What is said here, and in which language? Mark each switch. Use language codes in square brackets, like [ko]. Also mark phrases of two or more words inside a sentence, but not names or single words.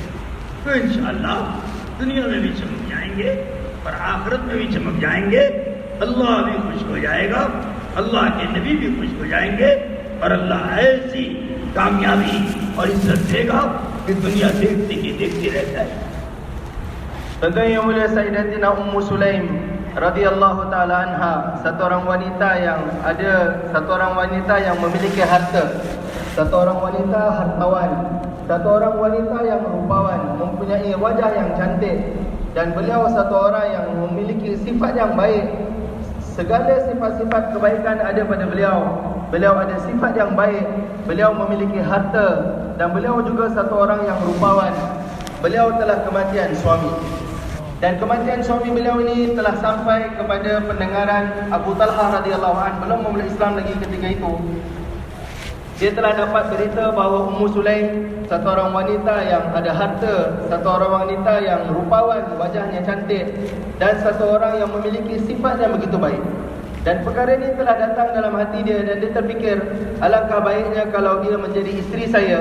[hi] तो इंशाअल्लाह दुनिया में भी चमक जाएंगे और आखिरत में भी चमक जाएंगे। अल्लाह भी खुश हो जाएगा, अल्लाह के नबी भी खुश हो जाएंगे और अल्लाह ऐसी कामयाबी और इज्जत देगा कि दुनिया देखते ही देखती रह जाए। [ms] Tentu yang mulia Sayyidatina Ummu Sulaim [ar] رضي الله تعالى عنها, [ms] satu orang wanita yang memiliki harta, satu orang wanita hartawan, satu orang wanita yang rupawan, mempunyai wajah yang cantik, dan beliau satu orang yang memiliki sifat yang baik. Segala sifat-sifat kebaikan ada pada beliau. Beliau ada sifat yang baik, beliau memiliki harta, dan beliau juga satu orang yang rupawan. Beliau telah kematian suami, dan kematian suami beliau ini telah sampai kepada pendengaran Abu Talha [ar] رضي الله عنه, [ms] belum memeluk Islam lagi ketika itu. Dia telah dapat berita bahawa Ummu Sulaim, satu orang wanita yang ada harta, satu orang wanita yang rupawan, wajahnya cantik, dan satu orang yang memiliki sifat yang begitu baik. Dan perkara ini telah datang dalam hati dia dan dia terfikir, alangkah baiknya kalau dia menjadi isteri saya.